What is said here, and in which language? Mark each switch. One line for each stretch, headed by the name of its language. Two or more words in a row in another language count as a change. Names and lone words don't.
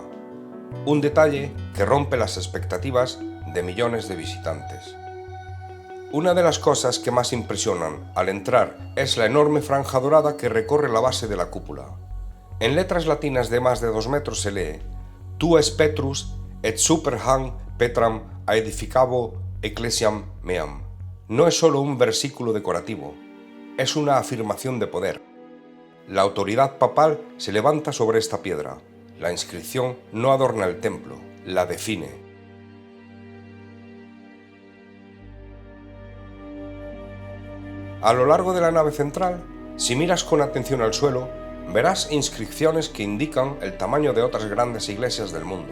Spanish: Un detalle que rompe las expectativas de millones de visitantes. Una de las cosas que más impresionan al entrar es la enorme franja dorada que recorre la base de la cúpula. En letras latinas de más de 2 metros se lee:
Latin: Tu es Petrus et super han Petram aedificabo ecclesiam meam.
Spanish: No es solo un versículo decorativo, es una afirmación de poder. La autoridad papal se levanta sobre esta piedra. La inscripción no adorna el templo, la define. A lo largo de la nave central, si miras con atención al suelo, verás inscripciones que indican el tamaño de otras grandes iglesias del mundo.